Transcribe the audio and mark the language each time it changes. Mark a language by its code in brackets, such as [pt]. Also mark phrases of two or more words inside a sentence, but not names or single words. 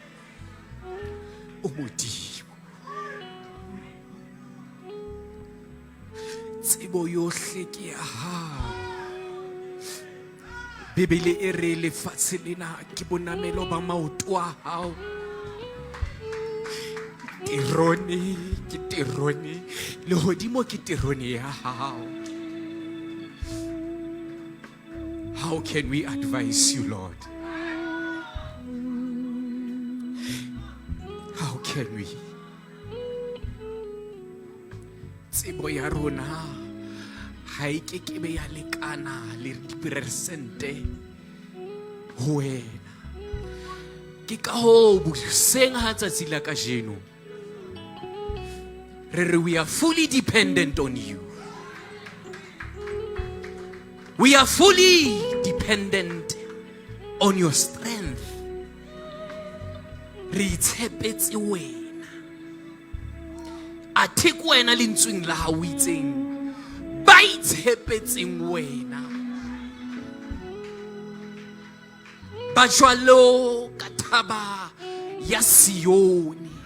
[st] O Modimo, tsebo yohle ke ya hao. Bibele e re lefatshe lena ke bonamelo ba maoto a hao. Tirone ke tirone, lehodimo ke tirone ya hao. [en] How can we advise you, Lord? How can we? [st] Tsebo ya rona ha e ke ke be ya lekana le diperesente ho wena. Ke ka ho buseng ha tsatsi la kajeno re re [en] we are fully dependent on you. We are fully dependent on your strength. [st] Re itshepetse wena. Athe ke wena lentsweng la hao itseng ba itshepetseng wena. Ba jwalo ka thaba ya Sioni.